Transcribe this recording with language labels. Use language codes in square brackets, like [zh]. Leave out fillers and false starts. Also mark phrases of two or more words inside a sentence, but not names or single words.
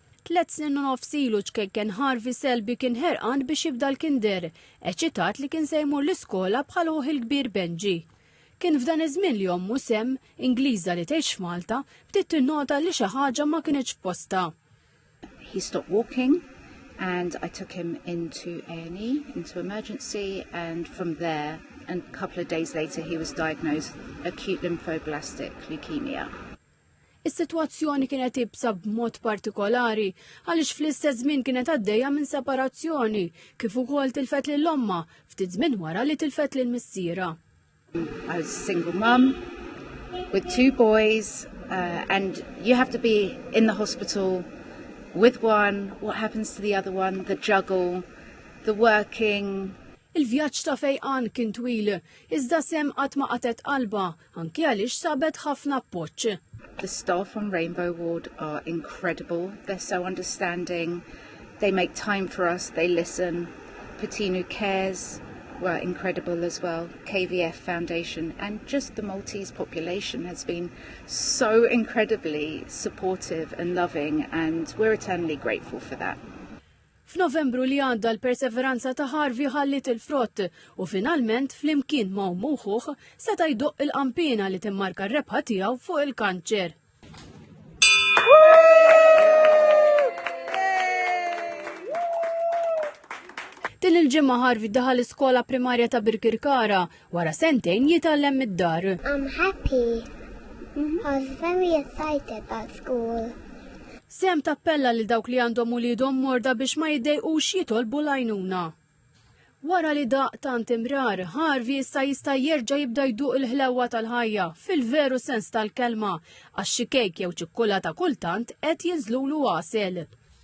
[mt] 3 snin u nofs ilu ċkekken Harvey Selby kien ħerqan biex jibda l-kinder, eċitat li kien se jmur l-iskola bħal uħ il-kbir Benji. Kien f'dan iż-żmien li ommu Sem, Ingliża li tgħix f'Malta, bdiet tinnota li xi ħaġa ma kienx f'posta. [en] He stopped walking and I took him into A&E, into emergency, and from there, and a couple of days later, he was diagnosed acute lymphoblastic leukemia. [mt] Is-sitwazzjoni kienet ibsa b'mod partikolari għaliex fl-istess żmien kienet għaddejja minn separazzjoni kif ukoll tilfet lill-omma ftit żmien wara li tilfet lill-missiera. [en] I was a single mum with 2 boys, and you have to be in the hospital with one. What happens to the other one? The juggle, the working. [mt] Il-vjaġġ ta' fejqan kien twil, iżda Sem qatt ma qatet qalba, anke għaliex sabet ħafna appoġġ. [en] The staff on Rainbow Ward are incredible. They're so understanding. They make time for us. They listen. Patinu Cares were incredible as well. KVF Foundation and just the Maltese population has been so incredibly supportive and loving, and we're eternally grateful for that. [mt] F'Novembru li għadda l-perseveranza ta' Harvey ħallit il-frott u finalment flimkien ma' muħuħ seta' jdoq il-qampina li timmarka r-rebħa tiegħu fuq il-kanċer. Din il-ġimgħa Harvey daħal iskola primarja ta' Birkirkara wara sentejn jitgħallem mid-dar. [en] I'm happy. I was very excited about school. [mt] Sem tappella li dawk li għandhom uliedhom morda biex ma jiddejqux jitolbu l-għajnuna. Wara li daq tant imrar, Harvey issa jista' jerġa' jibda jduq il-ħlewwa tal-ħajja fil-veru sens tal-kelma għax xi kejk jew ċikkulata kultant qed jinżlulu għasel.